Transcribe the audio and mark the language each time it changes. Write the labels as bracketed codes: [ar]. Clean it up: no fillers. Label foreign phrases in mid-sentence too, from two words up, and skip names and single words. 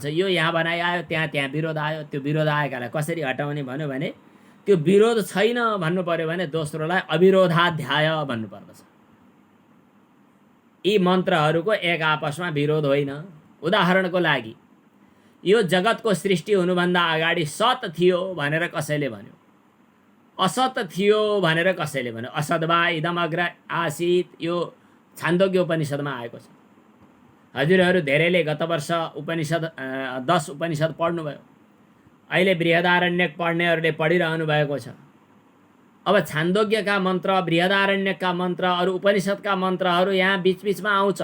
[ne] यो यहाँ बनाइ आयो, त्यहाँ विरोध आयो। त्यो विरोध आएकालाई कसरी हटाउने भन्यो भने त्यो विरोध छैन भन्नु पर्यो भने दोस्रोलाई अविरोधाध्याय भन्नुपर्दछ। यी मन्त्रहरूको एक आपसमा विरोध होइन। उदाहरणको लागि यो जगतको सृष्टि हुनुभन्दा अगाडि सत थियो भनेर कसैले भन्यो, असत थियो भनेर कसैले भन्यो। [sa] असद्वा इदम अग्र आसीत्, [ne] यो छान्दोग्य उपनिषदमा आएको छ। हजुरहरू धेरैले गत वर्ष उपनिषद 10 उपनिषद पढ्नुभयो। अहिले बृहदारण्यक पढ्नेहरूले पढिरहनु भएको छ। अब छान्दोग्यका मन्त्र, बृहदारण्यकका मन्त्र, अरू उपनिषदका मन्त्रहरू यहाँ बीचबीचमा आउँछ।